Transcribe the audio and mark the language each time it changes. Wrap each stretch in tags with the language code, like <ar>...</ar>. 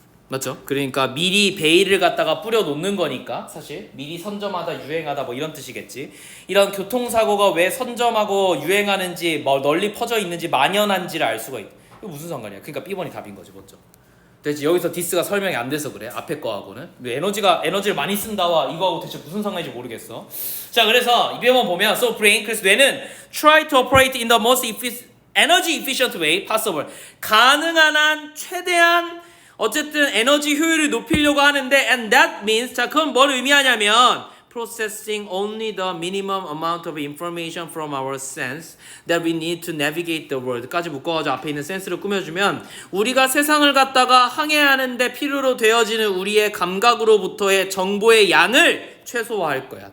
<ko>맞죠? 그러니까 미리 베일을 갖다가 뿌려 놓는 거니까 사실 미리 선점하다 유행하다 뭐 이런 뜻이겠지. 이런 교통사고가 왜 선점하고 유행하는지 뭐 널리 퍼져 있는지 만연한지를 알 수가 있다. 이거 무슨 상관이야? 그러니까 B번이 답인 거지, 맞죠? 대체 여기서 디스가 설명이 안 돼서 그래. 앞에 거하고는 에너지를 많이 쓴다와 이거하고 대체 무슨 상관인지 모르겠어. 자, 그래서 B번 보면</ko> <en>so brain</en> <ko>그래서 뇌는</ko> <en>try to operate in the most energy efficient way possible.</en> <ko>가능한 한 최대한 어쨌든 에너지 효율을 높이려고 하는데</ko> <en>and that means</en> <ko>자 그건 뭘 의미하냐면</ko> <en>processing only the minimum amount of information from our sense that we need to navigate the world</en> <ko>까지 묶어가지고 앞에 있는 센스를 꾸며주면 우리가 세상을 갖다가 항해하는데 필요로 되어지는 우리의 감각으로부터의 정보의 양을 최소화할 거야.</ko>